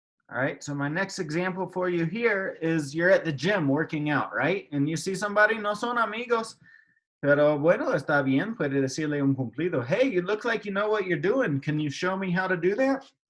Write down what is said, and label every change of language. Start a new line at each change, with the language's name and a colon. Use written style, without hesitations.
English: All right, so my next example for you here is you're at the gym working out, right? And you see somebody,
Spanish: no son amigos, pero bueno, está bien, puede decirle un cumplido.
English: Hey, you look like you know what you're doing. Can you show me how to do that?